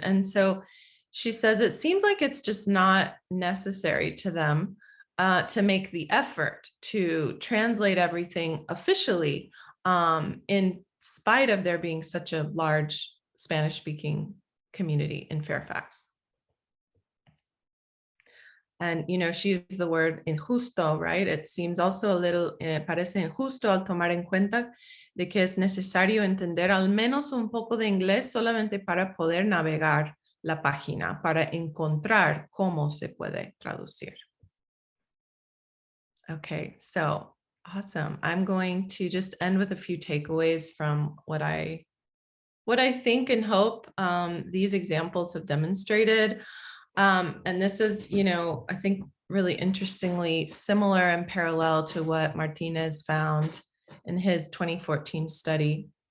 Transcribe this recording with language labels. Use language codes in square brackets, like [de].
[en] And so she says it seems like it's just not necessary to them to make the effort to translate everything officially, in spite of there being such a large Spanish-speaking community in Fairfax. And, she used the word injusto, right? It seems also a little, [es] parece injusto al tomar en cuenta de que es necesario entender al menos un poco de inglés solamente para poder navegar la página, para encontrar cómo se puede traducir. [en] Okay, so awesome. I'm going to just end with a few takeaways from what I think and hope these examples have demonstrated. And this is, I think really interestingly similar and parallel to what Martinez found in his 2014 study.